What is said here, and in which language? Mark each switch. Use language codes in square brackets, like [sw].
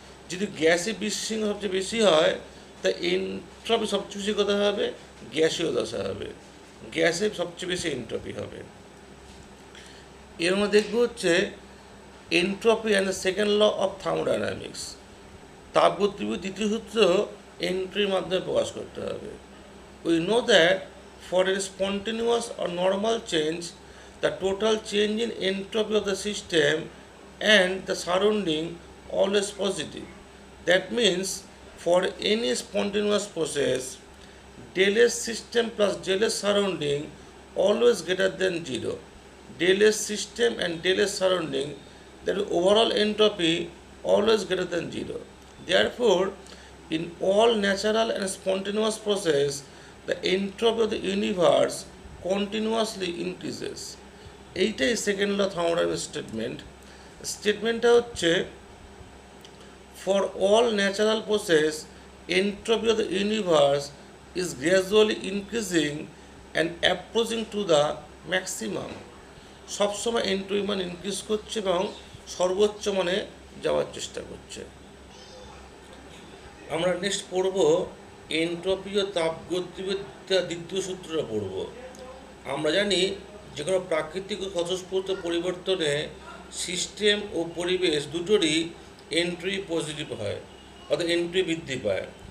[bn] যদি গ্যাসে বিশৃঙ্খলা সবচেয়ে বেশি হয় তা এন্ট্রপি সবচেয়ে বেশি কোথায় হবে? গ্যাসীয় দশা হবে। গ্যাসে সবচেয়ে বেশি এন্ট্রপি হবে। এর মধ্যে দেখব হচ্ছে [en] Entropy and the second law of thermodynamics. [bn] তাপগতিবিদ্যার দ্বিতীয় সূত্র এন্ট্রির মাধ্যমে প্রকাশ করতে হবে। [en] We know that for a spontaneous or normal change, the total change in entropy of the system and the surrounding always positive. That means for any spontaneous process, del S system plus del S surrounding always greater than 0. Del S system and del S surrounding, that is overall entropy always greater than 0. Therefore, in all natural and spontaneous process, the entropy of the universe continuously increases. [bn] এইটাই second law thermodynamics statement. স্টেটমেন্টটা হচ্ছে [en] For all natural process entropy of the universe is gradually increasing and approaching to the maximum. [bn] সবসময় entropy মান increase করছে এবং সর্বোচ্চ মানে যাওয়ার চেষ্টা করছে। আমরা নেক্সট পড়ব এন্ট্রপি ও তাপগতিবিদ্যা দ্বিতীয় সূত্রটা পড়ব। আমরা জানি যে কোনো প্রাকৃতিক ও স্বতঃস্ফূর্ত পরিবর্তনে সিস্টেম ও পরিবেশ দুটোরই এন্ট্রি পজিটিভ হয়, অর্থাৎ এন্ট্রি বৃদ্ধি পায়।